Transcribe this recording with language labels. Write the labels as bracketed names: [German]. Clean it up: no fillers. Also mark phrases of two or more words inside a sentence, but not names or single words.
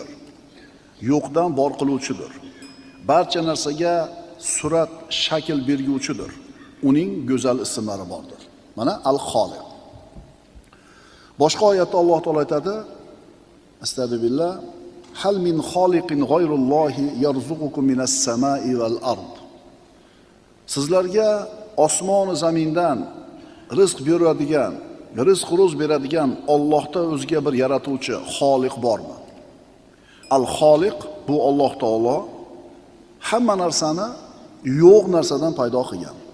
[Uzbek] Yo'qdan bor qiluvchidir. Barcha narsaga surat, shakl berguvchidir. Uning go'zal ismlari bordir. Mana Al-Xoliq. Boshqa oyatda Alloh taolo aytadi: [Arabic] أستغفر الله، هل من خالق غير الله يرزقكم من السماء والأرض. [Uzbek] Sizlarga osmon va zamindan rizq beradigan, rizq-ruz beradigan Allohdan o'zga bir yaratuvchi, xoliq bormi? Al-Xoliq bu Alloh taolo hamma narsani yo'q narsadan paydo qilgan.